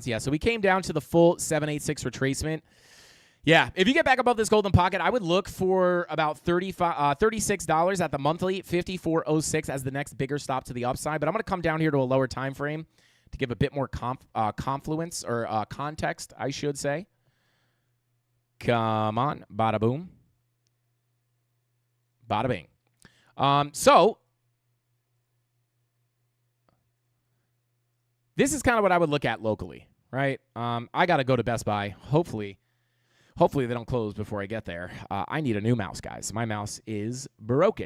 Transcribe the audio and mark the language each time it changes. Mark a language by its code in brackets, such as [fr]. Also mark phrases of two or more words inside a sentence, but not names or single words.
[en] Yeah, so we came down to the full 786 retracement. Yeah, if you get back above this golden pocket, I would look for about $36 at the monthly, 54.06 as the next bigger stop to the upside. But I'm going to come down here to a lower time frame to give a bit more confluence or context, I should say. Come on, bada boom, bada bing. So this is kind of what I would look at locally, right? I got to go to Best Buy. Hopefully they don't close before I get there. I need a new mouse, guys. My mouse is broken.